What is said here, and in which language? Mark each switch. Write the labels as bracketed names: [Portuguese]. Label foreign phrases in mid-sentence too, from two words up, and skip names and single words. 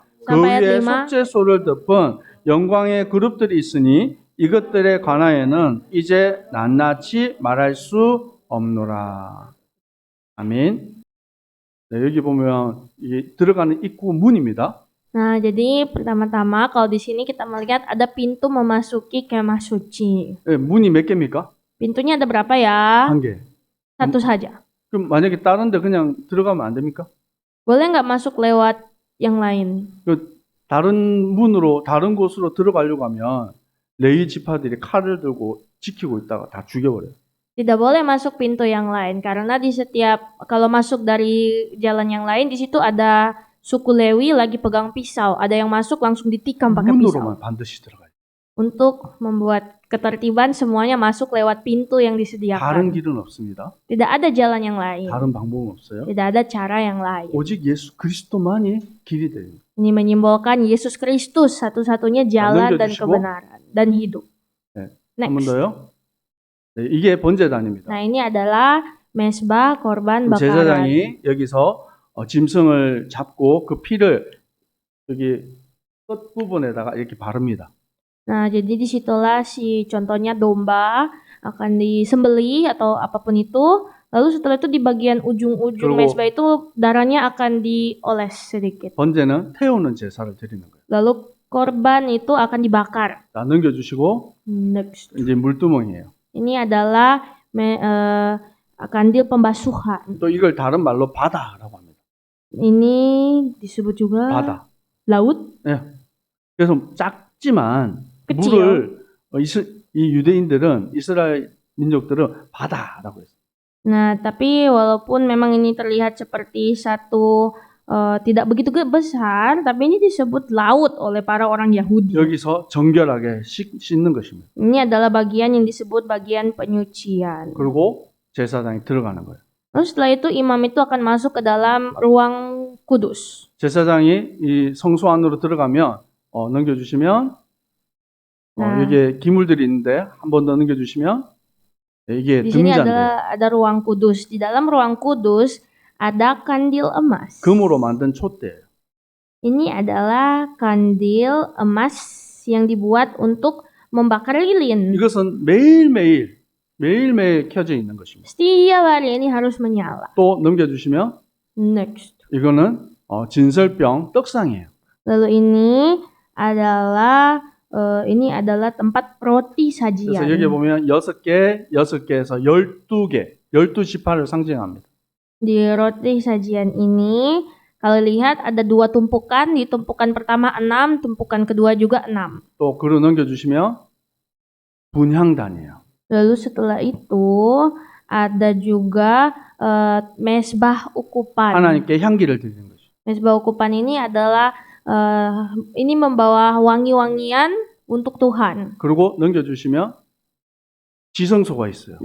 [Korean] 그 [Indonesian] sampai [Korean] 위에 [Indonesian] ayat 5. [Korean] 속죄소를 덮은 영광의 그룹들이 있으니 이것들에 관하여는 이제 낱낱이 말할 수 없노라. 아멘. 네, 여기 보면 이 들어가는 입구 문입니다. [Indonesian] Nah, jadi pertama-tama kalau di sini kita melihat ada pintu memasuki kemah suci. [Korean] 네, 문이 몇 개입니까? [Indonesian] Pintunya ada berapa ya? [Korean] 한 개. [Indonesian] Satu saja. [Korean] 그럼 만약에 다른 데 그냥 들어가면 안 됩니까? [Indonesian] Boleh nggak masuk lewat yang lain? [Korean] 다른 문으로 다른 곳으로 들어가려고 하면 레위 지파들이 칼을 들고 지키고 있다가 다 죽여버려요. [Indonesian] Tidak boleh masuk pintu yang lain karena di setiap kalau masuk dari jalan yang lain di situ ada suku Lewi lagi pegang pisau. Ada yang masuk langsung ditikam pakai pisau. [Korean] 문으로만 반드시 들어가요. [Indonesian] Untuk membuat ketertiban semuanya masuk lewat pintu yang [Korean] 다른 [Indonesian] disediakan. [Korean] 길은 없습니다. [Indonesian] Tidak ada jalan yang lain. [Korean] 다른 방법은 없어요. [Indonesian] Tidak ada cara yang lain. [Korean] 오직 예수 그리스도만이 길이 돼요. [Indonesian] Ini menyimbolkan Yesus Kristus satu-satunya jalan dan [Korean] 넘겨주시고. [Indonesian] kebenaran dan hidup. [Korean] 네. 한 번 [English] Next. [Korean] 더요. 네, 이게 번제단입니다. [Indonesian] Nah, ini adalah mesbah korban bakaran. [Korean] 제사장이 여기서 짐승을 잡고 그 피를 여기 끝 부분에다가 이렇게 바릅니다. [Indonesian] Nah, jadi disitulah contohnya domba akan disembelih atau apapun itu. Lalu setelah itu di bagian ujung-ujung [Korean] 그리고- [Indonesian] mesbah itu darahnya akan dioles sedikit. [Korean] 번제는 태우는 제사를 드리는 거예요. [Indonesian] Lalu korban itu akan dibakar. [Korean] 자, 넘겨주시고 [English] Next. [Korean] 이제 물두멍이에요. [Indonesian] Ini adalah kandil pembasuhan. [Korean] 또 이걸 다른 말로 바다라고 합니다. [Indonesian] Ini disebut juga [Korean] 바다. [Indonesian] laut. [Korean] 예. 그래서 작지만 그치요. 물을 이 유대인들은 이스라엘 민족들은 바다라고 했어요. [Indonesian] Nah, tapi walaupun memang ini terlihat seperti satu tidak begitu besar, tapi ini disebut laut oleh para orang Yahudi. [Korean] 여기서 정결하게 씻는 것입니다. [Indonesian] Ini adalah bagian yang disebut bagian penyucian. [Korean] 그리고 제사장이 들어가는 거예요. [Indonesian] Lalu setelah itu imam itu akan masuk ke dalam ruang kudus. [Korean] 제사장이 이 성소 안으로 들어가면 넘겨주시면 여기에 기물들이 있는데 한 번 더 넘겨주시면 이게 [Indonesian] Di sini [Korean] 등잔대 [Indonesian] ada ruang kudus. Di dalam ruang kudus ada kandil emas. [Korean] 금으로 만든 촛대예요. [Indonesian] Ini adalah kandil emas yang dibuat untuk membakar lilin. [Korean] 이것은 매일매일 켜져 있는 것입니다. [Indonesian] Setiap hari ini harus menyala. [Korean] 또 넘겨주시면 [English] Next. [Korean] 이거는 진설병 떡상이에요. [Indonesian] Lalu ini adalah tempat roti [Korean] 그래서 여기 [Indonesian] sajian. [Korean] 보면 6개, 6개에서 12개, 12지파를 상징합니다. [Indonesian] Di roti sajian ini, kalau lihat ada 2 tumpukan, di tumpukan pertama 6, tumpukan kedua juga 6. [Korean] 또 글을 넘겨주시면 분향단이에요. [Indonesian] Lalu setelah itu ada juga mesbah ukupan. [Korean] 하나님께 향기를 드리는 것이죠. [Indonesian] Mesbah ukupan ini adalah ini membawa wangi-wangian untuk Tuhan. [Korean] 그리고 넘겨주시면 지성소가 있어요.